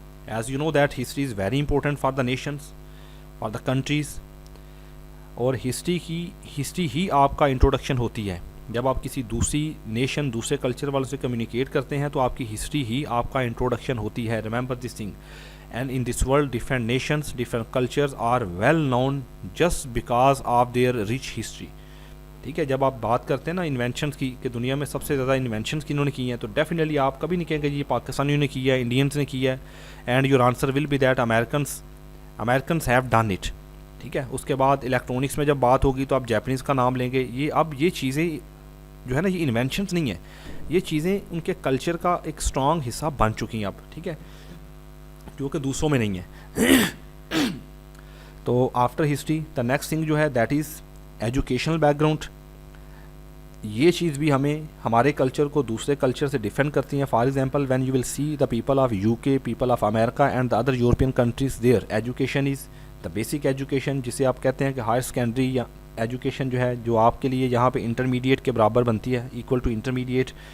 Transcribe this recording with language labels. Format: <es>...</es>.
<en>As you know that history is very important for the nations, for the countries,</en> <ur>اور history ہی آپ کا introduction ہوتی ہے. جب آپ کسی دوسری نیشن, دوسرے کلچر والوں سے کمیونیکیٹ کرتے ہیں تو آپ کی ہسٹری ہی آپ کا انٹروڈکشن ہوتی ہے.</ur> <en>Remember this thing. And in this world different nations, different cultures are well known just because of their rich history.</en> <ur>ٹھیک ہے. جب آپ بات کرتے ہیں نا انوینشنس کی کہ دنیا میں سب سے زیادہ انوینشنس کنہوں نے کی ہیں, تو ڈیفینیٹلی آپ کبھی نہیں کہیں گے جی پاکستانیوں نے کی ہے, انڈینس نے کی ہے.</ur> <en>And your answer will be that Americans have done it.</en> <ur>ٹھیک ہے. اس کے بعد الیکٹرانکس میں جب بات ہوگی تو آپ جیپنیز کا نام لیں گے. یہ چیزیں جو ہے نا یہ انوینشنس نہیں ہیں, یہ چیزیں ان کے کلچر کا ایک اسٹرانگ حصہ بن چکی ہیں اب. ٹھیک ہے. جو کہ دوسروں میں نہیں ہے.</ur> <en>تو after history the next thing جو ہے that is educational background.</en> <ur>یہ چیز بھی ہمیں ہمارے کلچر کو دوسرے کلچر سے ڈیفینڈ کرتی ہیں.</ur> <en>for example when you will see the people of UK, people of America and the other European countries, their education is the basic education,</en> <ur>جسے آپ کہتے ہیں کہ ہائر سیکنڈری یا ایجوکیشن جو ہے, جو آپ کے لیے یہاں پہ انٹرمیڈیٹ کے برابر بنتی ہے,</ur> <en>Equal to intermediate.</en>